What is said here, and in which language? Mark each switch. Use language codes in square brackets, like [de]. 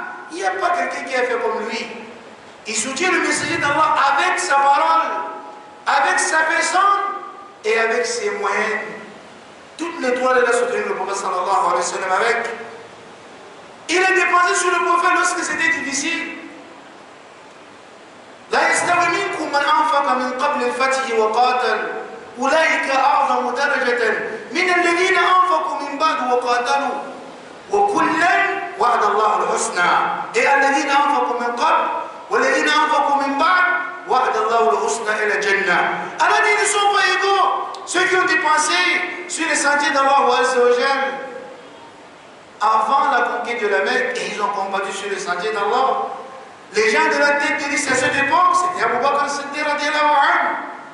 [fr] Il n'y a pas quelqu'un qui a fait comme lui. Il soutient le messager d'Allah avec sa parole, avec sa personne et avec ses moyens. Toutes les trois, il a soutenu le prophète sallallahu alayhi wa sallam avec. Il a dépensé sur le prophète lorsque c'était difficile. [ar] لا يستوي منكم من أنفق من قبل الفتح وقاتل أولئك أعظم درجة من الذين أنفقوا من بعد وقاتلوا وكلا وعد الله الحسنى. Et الذين أنفقوا من قبل والذين أنفقوا من بعد وعد الله الحسنى إلى الجنة. [fr] Allah dit, ils ne sont pas égaux. Ceux qui ont dépensé sur les sentiers d'Allah Azza wa Jal avant la conquête de la Mecque et ils ont combattu sur les sentiers d'Allah. Les gens de la tête de l'Islam à cette époque, c'était Abu Bakr Siddiq radiallahu anhu.